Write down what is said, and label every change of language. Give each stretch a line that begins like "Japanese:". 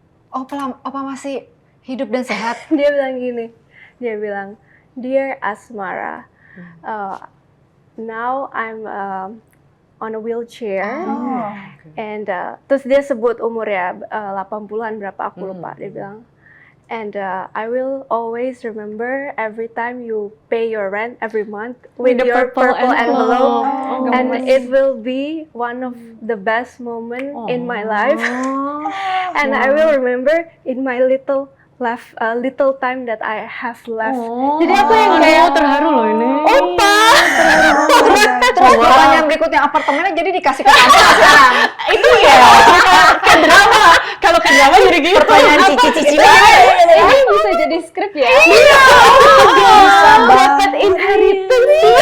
Indonesian: Opa masih hidup dan sehat. Dia bilang gini, dia bilang,
English: "Dear Asmara, now I'm on a wheelchair." Oh.
Indonesian: And terus dia sebut umurnya 80-an berapa aku lupa. Dia bilang,
English: "And I will always remember every time you pay your rent every month with the your purple envelope. Oh, And it will be one of the best moment in my life. And I will remember in my little time that I have left."
Indonesian: Jadi aku yang kayak terharu loh ini. opa. Terus pertanyaan berikutnya apartemennya jadi dikasih ke kamu sekarang. Itu ya. Kayak drama Kenapa jadi gitu? Pertanyaan cici-cici. Ini bisa jadi skrip ya? Bisa Dapat inheritance.